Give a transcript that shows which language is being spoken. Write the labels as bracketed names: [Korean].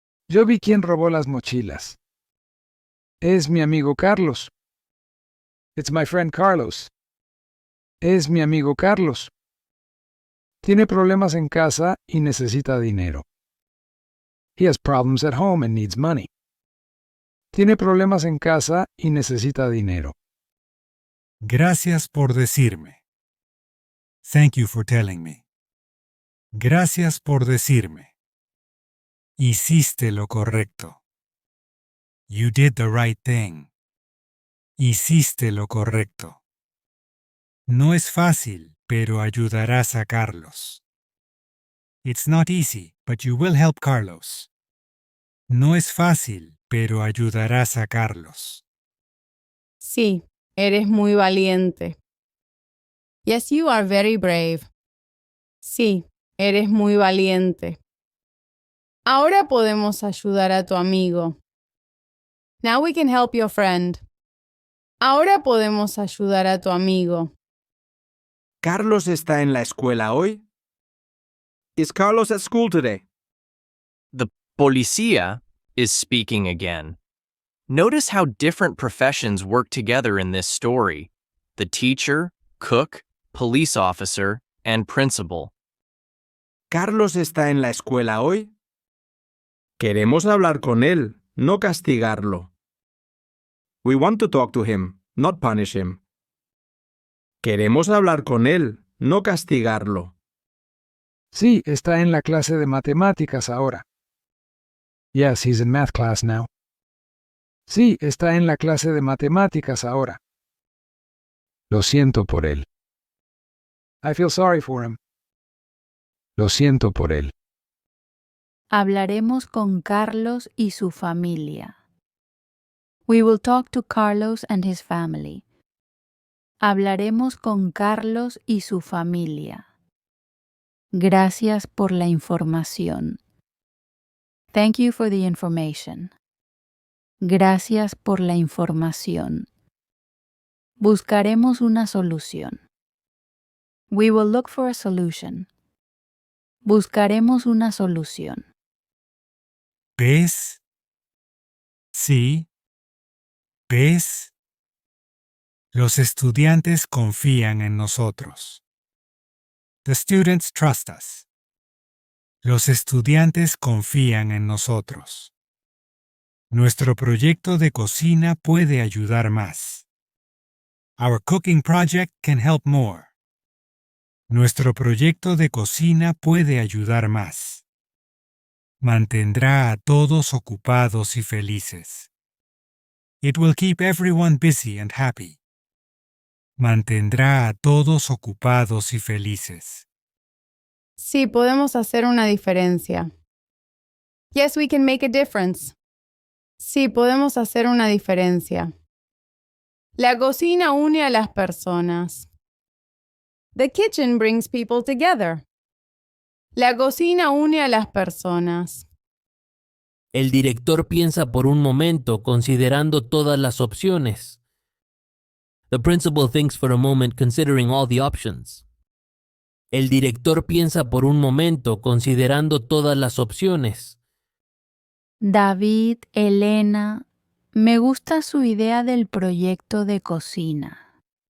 [Spanish] Yo vi quién robó las mochilas. Es mi amigo Carlos. [English] It's my friend Carlos. [Spanish] Es mi amigo Carlos. Tiene problemas en casa y necesita dinero. [English] He has problems at home and needs money. [Spanish] Tiene problemas en casa y necesita dinero. Gracias por decirme. [English] Thank you for telling me. [Spanish] Gracias por decirme. Hiciste lo correcto. [English] You did the right thing. [Spanish] Hiciste lo correcto. No es fácil, pero ayudarás a Carlos. [English] It's not easy, but you will help Carlos. [Spanish] No es fácil, pero ayudarás a Carlos. Sí, eres muy valiente. [English] Yes, you are very brave. [Spanish] Sí, eres muy valiente. Ahora podemos ayudar a tu amigo. [English] Now we can help your friend. [Spanish] Ahora podemos ayudar a tu amigo. ¿Carlos está en la escuela hoy? [English] Is Carlos at school today? The policía is speaking again. Notice how different professions work together in this story: the teacher, cook, police officer, and principal. [Spanish] ¿Carlos está en la escuela hoy? Queremos hablar con él, no castigarlo. [English] We want to talk to him, not punish him. [Spanish] Queremos hablar con él, no castigarlo. Sí, está en la clase de matemáticas ahora. [English] Yes, he's in math class now. [Spanish] Sí, está en la clase de matemáticas ahora. Lo siento por él. [English] I feel sorry for him. [Spanish] Lo siento por él. Hablaremos con Carlos y su familia. [English] We will talk to Carlos and his family. [Spanish] Hablaremos con Carlos y su familia. Gracias por la información. [English] Thank you for the information. [Spanish] Gracias por la información. Buscaremos una solución. [English] We will look for a solution. [Spanish] Buscaremos una solución. ¿Ves? Sí. ¿Ves? Los estudiantes confían en nosotros. [English] The students trust us. [Spanish] Los estudiantes confían en nosotros. Nuestro proyecto de cocina puede ayudar más. [English] Our cooking project can help more. [Spanish] Nuestro proyecto de cocina puede ayudar más. Mantendrá a todos ocupados y felices. [English] It will keep everyone busy and happy. [Spanish] Mantendrá a todos ocupados y felices. Sí, podemos hacer una diferencia. [English] Yes, we can make a difference. [Spanish] Sí, podemos hacer una diferencia. La cocina une a las personas. [English] The kitchen brings people together. [Spanish] La cocina une a las personas. El director piensa por un momento considerando todas las opciones. [English] The principal thinks for a moment considering all the options. [Spanish] El director piensa por un momento considerando todas las opciones. David, Elena, me gusta su idea del proyecto de cocina.